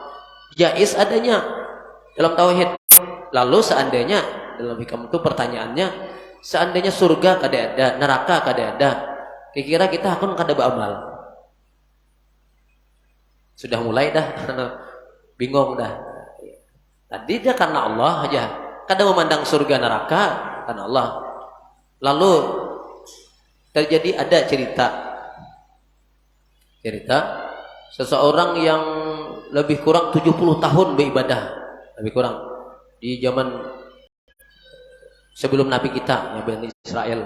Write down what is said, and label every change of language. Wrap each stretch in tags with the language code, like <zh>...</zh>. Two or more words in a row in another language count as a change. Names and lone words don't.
<id>Jaiz adanya dalam tauhid. Lalu seandainya dalam hikam itu pertanyaannya, seandainya surga kada ada, neraka kada ada, kira-kira kita akan kada beramal. Sudah mulai dah bingung dah. Tadi dia karena Allah aja, kada memandang surga neraka karena Allah. Lalu terjadi ada cerita seseorang yang lebih kurang 70 tahun beribadah, lebih kurang di zaman sebelum Nabi kita, Nabi Israel.</id>